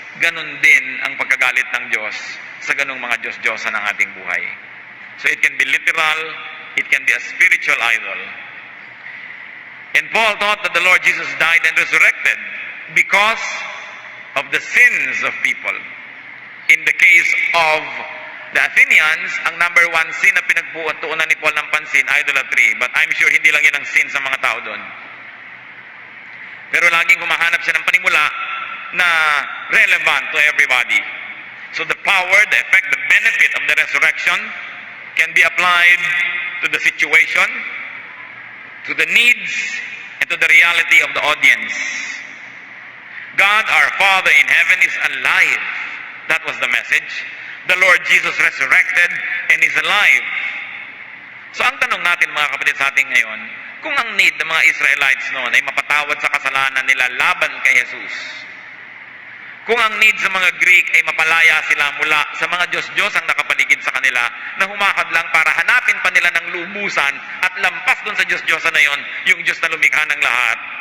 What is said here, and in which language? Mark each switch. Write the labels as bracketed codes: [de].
[tl] Ganun din ang pagkagalit ng Diyos sa ganung mga Diyos-Diyosan ng ating buhay. [en] So it can be literal, it can be a spiritual idol. And Paul taught that the Lord Jesus died and resurrected because of the sins of people. [tl] In the case of the Athenians, ang number one sin na pinagpuunan ni Paul ng pansin, idolatry. But I'm sure hindi lang yun ang sin sa mga tao doon. Pero laging humahanap siya ng panimula na relevant to everybody. [en] So the power, the effect, the benefit of the resurrection can be applied to the situation, to the needs, and to the reality of the audience. God, our Father in heaven, is alive. That was the message. The Lord Jesus resurrected and is alive. [tl] So ang tanong natin mga kapatid sa ating ngayon, kung ang need ng mga Israelites noon ay mapatawad sa kasalanan nila laban kay Jesus, kung ang need sa mga Greek ay mapalaya sila mula sa mga Diyos-Diyos ang nakapaligid sa kanila na humakad lang para hanapin pa nila ng lubusan at lampas dun sa Diyos-Diyosan na yon, yung Diyos na lumikha ng lahat.